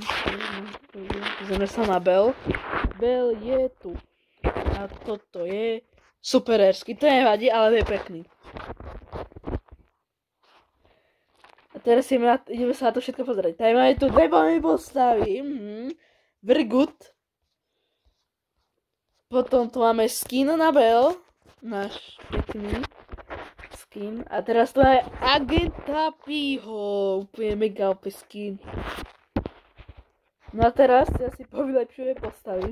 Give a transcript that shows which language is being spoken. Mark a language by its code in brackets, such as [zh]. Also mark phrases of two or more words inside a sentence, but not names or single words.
[sk] Pozrieme sa na Bell. Bell je tu. A toto je [en] super rare skin. [sk] To nevadí, ale je pekný. A teraz ideme sa na to všetko pozrieť. Tady máme tu 2 bomby postavy. [en] Very good. [sk] Potom tu máme skin na Bell. Náš pekný skin. A teraz tu máme Agenta Pho. Úplne mega [en] OP skin. [sk] No a teraz ja si povylepšujem postavy.